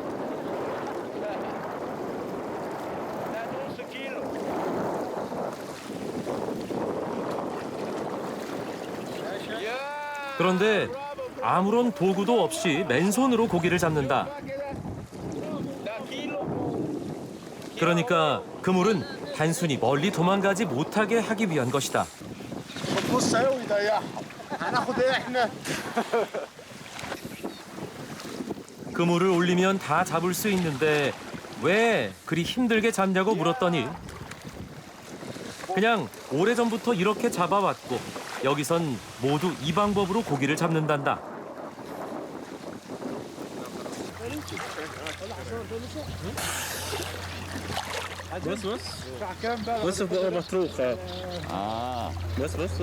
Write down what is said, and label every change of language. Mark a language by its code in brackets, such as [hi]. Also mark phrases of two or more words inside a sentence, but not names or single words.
[ko] 그런데 아무런 도구도 없이 맨손으로 고기를 잡는다. 그러니까 그물은 단순히 멀리 도망가지 못하게 하기 위한 것이다. [ar] بص اهو يضيعها هناخد ايه احنا [ko] 그물을 올리면 다 잡을 수 있는데 왜 그리 힘들게 잡냐고 물었더니 그냥 오래전부터 이렇게 잡아왔고 여기선 모두 이 방법으로 고기를 잡는단다. [ar] بص بقى مطروق. بس